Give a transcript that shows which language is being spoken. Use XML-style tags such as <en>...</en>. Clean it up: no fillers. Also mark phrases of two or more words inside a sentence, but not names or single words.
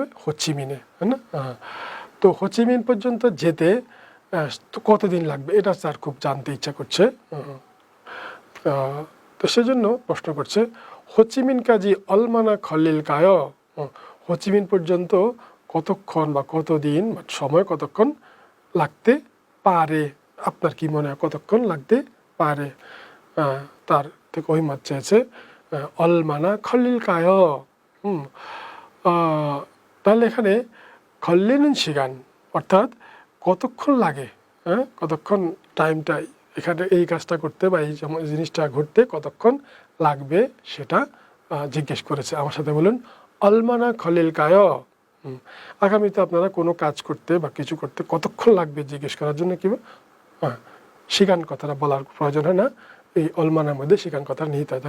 <bn>হোচিমিনে, হ্যাঁ না? তো হোচিমিন পর্যন্ত যেতে কতদিন লাগবে এটা স্যার খুব জানতে ইচ্ছা করছে। তো সেজন্য প্রশ্ন করছে</bn> <ko>호치민까지 얼마나 걸릴까요?</ko> <bn>호치민 পর্যন্ত কতক্ষণ বা কতদিন বা সময় কতক্ষণ লাগতে পারে? আপনার কি মনে হয় কতক্ষণ লাগতে পারে? তার থেকে ওই মাছ চেয়েছে</bn> <ko>얼마나 걸릴까요?</ko> <bn>তাহলে এখানে</bn> <ko>걸리는 시간</ko> <bn>অর্থাৎ কতক্ষণ লাগে, কতক্ষণ টাইমটা এখানে এই কাজটা করতে বা এই জিনিসটা ঘটতে কতক্ষণ লাগবে সেটা জিজ্ঞেস করেছে। আমার সাথে বলুন</bn> <ko>얼마나 걸릴까요.</ko> <bn>আগামীতে আপনারা কোনো কাজ করতে বা কিছু করতে কতক্ষণ লাগবে জিজ্ঞেস করার জন্য কি শিকান কথাটা বলার প্রয়োজন হয় না, এই অলমানার মধ্যে শিকান কথা নিহিত হয়।</bn>